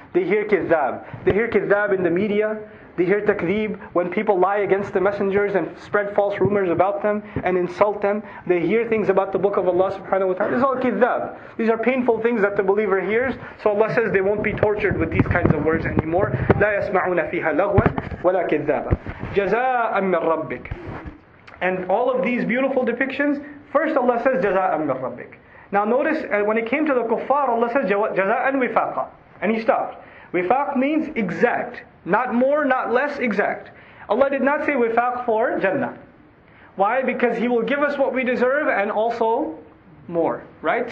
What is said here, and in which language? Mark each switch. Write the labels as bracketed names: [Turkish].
[English] They hear kidhab. They hear kidhab in the media. They hear takdeeb when people lie against the messengers and spread false rumors about them and insult them. They hear things about the book of Allah subhanahu wa ta'ala. This is all kidhab. These are painful things that the believer hears. So Allah says they won't be tortured with these kinds of words anymore. [Arabic] لا يسمعون فيها لغوا ولا كذابا جزاء من ربك. [English] And all of these beautiful depictions, first Allah says [Arabic] جزاء من ربك. [English] Now notice when it came to the kuffar, Allah says [Arabic] جزاء وفاقا. [English] And He stopped. Wifaq means exact. Not more, not less, exact. Allah did not say wifaq for Jannah. Why? Because He will give us what we deserve and also more. Right?